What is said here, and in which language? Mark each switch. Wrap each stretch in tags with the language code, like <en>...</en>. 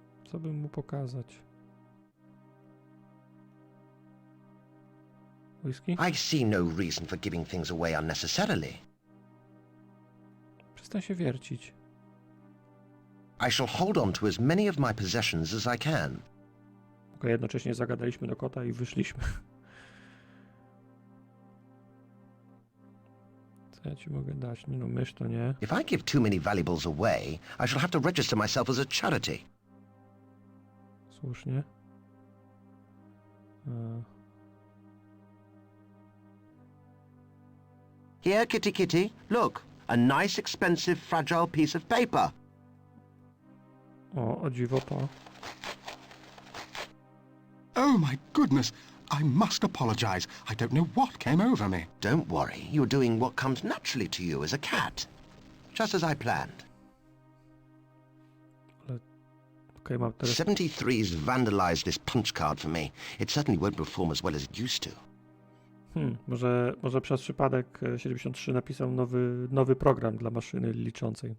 <pl>Co bym mu pokazać?</pl> <en>Whisky? I see no reason for giving things away unnecessarily.</en> <pl>Przestań się wiercić.</pl> <en>I shall hold on to as many of my possessions as I can.</en> <pl>Tylko jednocześnie zagadaliśmy do kota i wyszliśmy. Co ja ci mogę dać? Nie no, mysz to nie.</pl> <en>If I give too many valuables away, I shall have to register myself as a charity.</en> <pl>Słusznie.</pl> <en>Here, kitty kitty, look. A nice, expensive, fragile piece of paper.</en> <pl>O dziwo to.</pl> <en>Oh, my goodness. I must apologize. I don't know what came over me. Don't worry, you're doing what comes naturally to you as a cat. Just as I planned.</en> <pl>Okej, mam teraz...</pl> <en>73's vandalized this punch card for me. It certainly won't perform as well as it used to.</en> <pl>Może przez przypadek 73 napisał nowy program dla maszyny liczącej.</pl>